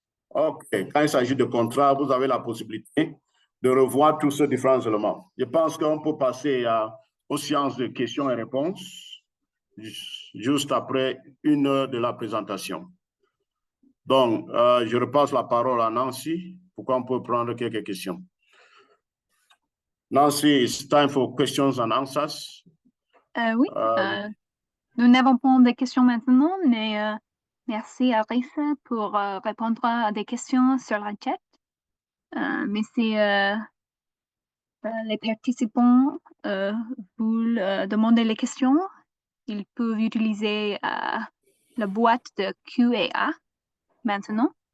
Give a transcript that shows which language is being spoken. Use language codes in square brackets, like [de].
[fr] OK, quand il s'agit de contrat, vous avez la possibilité de revoir tous ces différents éléments. Je pense qu'on peut passer aux séances de questions et réponses juste après 1 heure de la présentation. Donc, je repasse la parole à Nancy pour qu'on peut prendre quelques questions. [en] Nancy, it's time for questions and answers. [fr] Oui, nous n'avons pas de questions maintenant, mais merci à Risa pour répondre à des questions sur la chat. Mais si les participants vous demandez les questions, ils peuvent utiliser la boîte de Q&A maintenant.